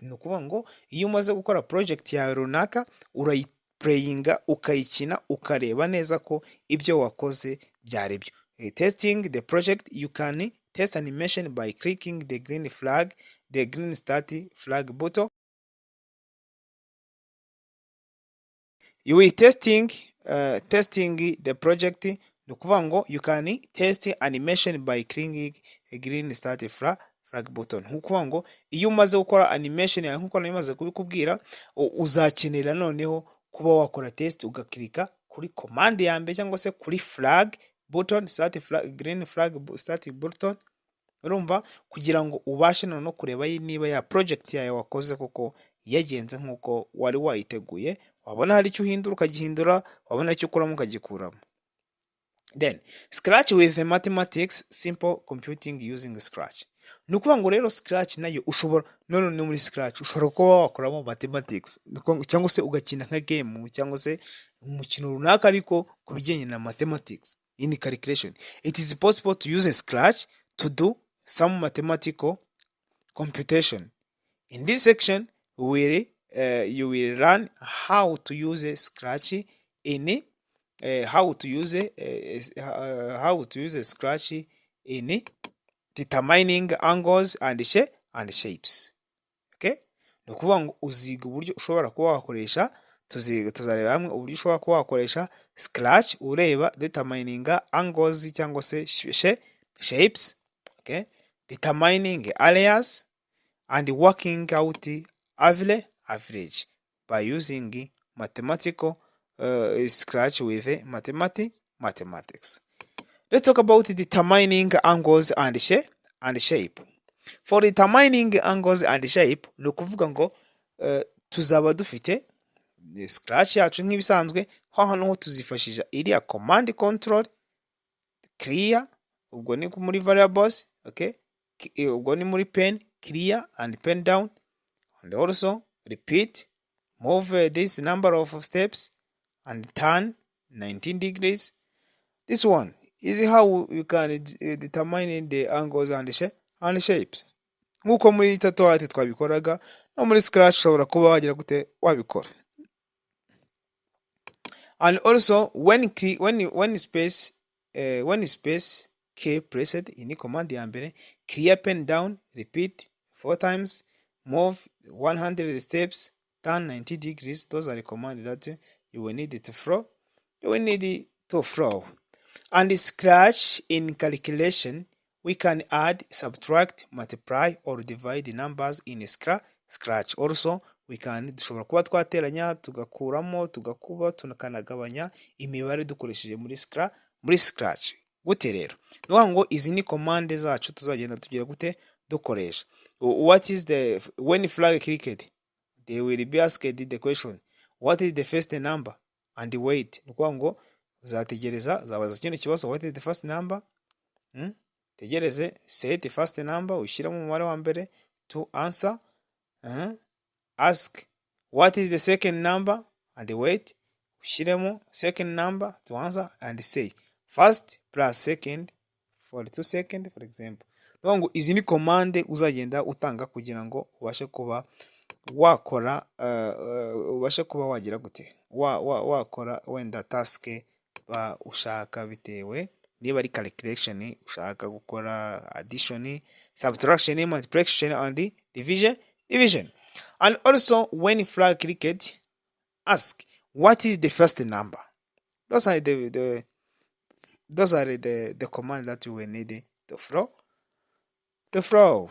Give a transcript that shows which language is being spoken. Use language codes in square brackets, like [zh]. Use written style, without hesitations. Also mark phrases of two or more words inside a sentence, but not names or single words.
[rw] Ni ukuvuga ngo iyo umaze gukora project yawe runaka urayiplayinga, ukayikina, ukareba neza ko ibyo wakoze byari byo. [en] Testing the project, you can test animation by clicking the green start flag button. You will testing the project. [rw] Ni ukuvuga ngo [en] you can test animation by clicking a green start flag button. [rw] Ni ukuvuga ngo iyo umaze gukora animation yawe nkuko namaze kubikubwira, uzakenera noneho kuba wakora test ugakirika kuri command ya mbere cyangwa se kuri [en] flag button, green flag start button, [rw] urumva, kugira ngo ubashe no kureba niba ya project yawe wakoze koko yagenze nkuko wari wayiteguye. Wabona hari icyo uhindura ukagihindura, wabona icyo ukuramo ukagikuramo. [en] Then Scratch with the mathematics, simple computing using Scratch. [rw] Ni ukuvuga ngo rero Scratch nayo ushobora no muri Scratch ushobora kuba wakoramo mathematics cyangwa se ugakina nka game cyangwa se umukino runaka ariko kubijyanye na [en] mathematics in calculation. It is possible to use a Scratch to do some mathematical computation. In this section you will learn how to use a Scratch in how to use a Scratch in determining angles and shapes. [rw] Okay, ni ukuvuga ngo uziga uburyo ushobora kuba wakoresha, tuzareba hamwe uburyo ushobora kuba wakoresha Scratch ureba [en] determining angles [rw] cyangwa se [en] shapes, okay, determining areas and working out average by using mathematical Scratch with mathematics. Let's talk about determining angles and shape. For determining angles and shape, [rw] ni ukuvuga ngo tuzaba dufite Scratch yacu nk'ibisanzwe, hano tuzifashisha iriya command [en] control clear, [rw] ubwo ni muri [en] variables, okay, [rw] ubwo ni muri [en] pen clear and pen down, and also repeat, move this number of steps and turn 19 degrees. This one is how you can determine the angles and shapes. [rw] Nkuko muri tutorial twabikoraga, no muri Scratch ushobora kuba wagira gute wabikora. [en] And also when space key pressed in command [rw] ya mbere, [en] clear pen down, repeat 4 times, move 100 steps, turn 90 degrees. Those are the commands that you will need to follow. And Scratch in calculation, we can add, subtract, multiply or divide numbers in Scratch. [rw] Also dushobora kuba twateranya, tugakuramo, tugakuba, tunakanagabanya imibare dukoresheje muri Scratch. Gute rero? Nukuvuga ngo izi ni command zacu tuzagenda tugira gute dukoresha. [en] What is when flag clicked, they will be asked the question, what is the first number and wait. [rw] Nukuvuga ngo uzategereza, zabaza kino kibazo, [en] what is the first number, tegereze, set first number, [rw] ushyiramo umubare wa mbere [en] to answer, ask what is the second number and wait, ushyiremo second number to answer and say first plus second for 2 seconds, for example. [rw] Nukuvuga ngo izi ni command uzagenda utanga kugira ngo ubashe kuba wakora wagira gute wakora wenda task ushaka, bitewe niba ari calculation ushaka gukora, [en] addition, subtraction, multiplication and division. And also when flag clicked, ask what is the first number. Those are the command that you will need to follow.